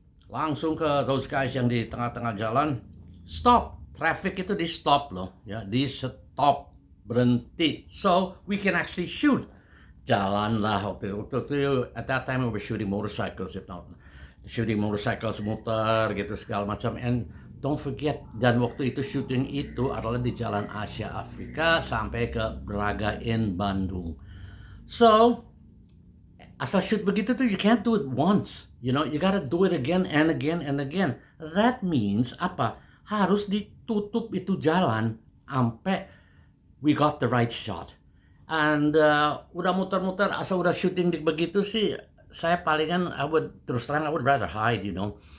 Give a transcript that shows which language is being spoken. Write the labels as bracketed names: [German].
[Indonesian] Langsung ke [English] those guys [Indonesian] yang di tengah-tengah jalan, stop. Traffic itu di stop loh, ya, di stop, berhenti. [English] So, we can actually shoot. [Indonesian] Jalan lah waktu itu, [English] at that time we were shooting motorcycles, if not shooting motorcycles, [Indonesian] muter gitu segala macam. [English] And don't forget, [Indonesian] dan waktu itu shooting itu adalah di Jalan Asia Afrika sampai ke Braga in Bandung. [English] So, asal shoot [Indonesian] begitu tuh, [English] you can't do it once. You know, you gotta do it again and again and again. That means apa? [Indonesian] Harus ditutup itu jalan sampai [English] we got the right shot. [Indonesian] And udah muter-muter, asal udah shooting di begitu sih, saya palingan, terus terang, [English] I would rather hide, you know.